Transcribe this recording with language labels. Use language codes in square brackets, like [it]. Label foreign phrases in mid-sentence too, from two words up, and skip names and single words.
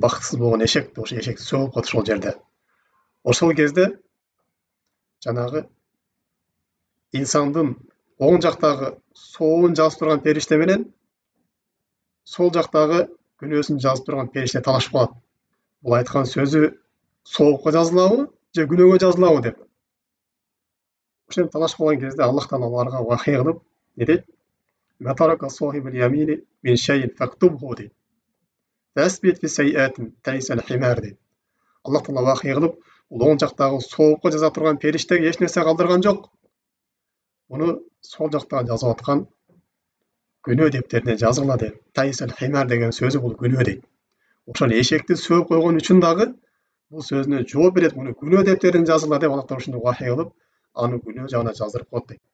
[ky] Бактысыз болгон эшек, ошо эшекти сөгүп калат ошол жерде. Ошол кезде жанагы инсандын оң жактагы соовун жазып турган периште менен сол жактагы күнөөсүн жазып турган периште талашып калат. Бул айткан сөзү соовукка жазылабы же күнөөгө жазылабы деп. Ошентип талашып калган кезде Аллах Таала аларга вахий кылып не дейт? [ar] ما ترك صاحب اليمين من شيء فاكتبه дейт. تثبت في سيئات تعس الحمار дейт. [ky] Аллах Таала вахий кылып, бул оң жактагы соовукка жаза турган периштеге эч нерсе калдырган жок. Буну сол жакта жазып аткан күнөө дептерине жазгыла дейт. [ar] تعس الحمار [ky] деген сөзү бул күнөө дейт. Ошол эшекти сөөп койгон үчүн дагы бул сөзүнө жооп берет, муну күнөө дептерине жазгыла деп Аллах Таала ушуну вахий кылып, аны күнөө жагына жаздырып коет дейт.